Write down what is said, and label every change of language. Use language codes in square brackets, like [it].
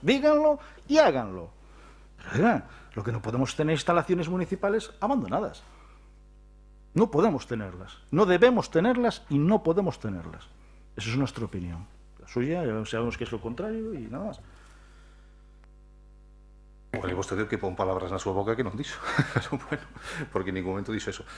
[es] Díganlo y háganlo. Pero, oiga, lo que no podemos tener instalaciones municipales abandonadas. No podemos tenerlas, no debemos tenerlas y no podemos tenerlas. Esa es nuestra opinión. La suya, ya sabemos que es lo contrario y nada más. [gl] Bueno, vostede que pon palabras na súa boca que non dixo. Bueno, porque en ningún momento dixo eso.